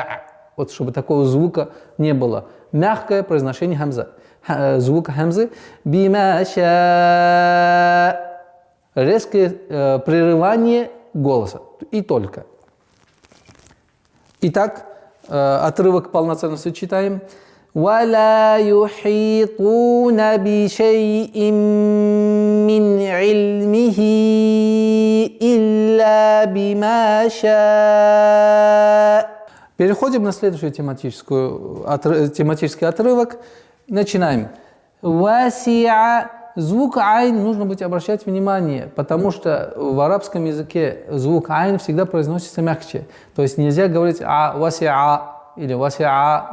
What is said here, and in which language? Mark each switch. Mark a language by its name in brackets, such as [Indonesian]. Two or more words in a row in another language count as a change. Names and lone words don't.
[Russian] Вот чтобы такого звука не было. Мягкое произношение хамза. Звука хамзы. Бимаша. Резкое прерывание голоса. И только. Итак, отрывок полноценности читаем. [Arabic] وَلَا يُحِيطُونَ بِشَيْءٍ مِّنْ عِلْمِهِ إِلَّا بِمَا شَاءَ. [Russian] Переходим на следующий тематический отрывок. Начинаем. Васиа. Звук айн нужно быть обращать внимание, потому что в арабском языке звук айн всегда произносится мягче. То есть нельзя говорить васиа или васиа.